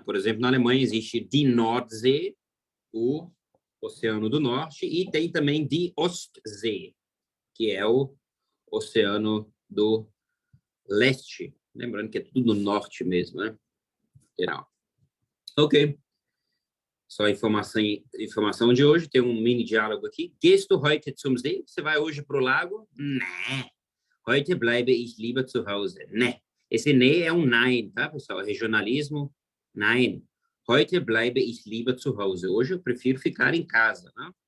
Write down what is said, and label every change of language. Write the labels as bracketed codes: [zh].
[pt] Por exemplo, na Alemanha existe die Nordsee, o Oceano do Norte, e tem também die Ostsee, que é o Oceano do Leste. Lembrando que é tudo no norte mesmo, né? Geral. Ok. Só informação de hoje. Tem um mini diálogo aqui. [de] Gehst du heute zum See? [pt] Você vai hoje para o lago? Né. [de] Heute bleibe ich lieber zu Hause. Né. [pt] Esse ne é um nein, tá, pessoal? Regionalismo, nein. [de] Heute bleibe ich lieber zu Hause. [pt] Hoje eu prefiro ficar em casa, né?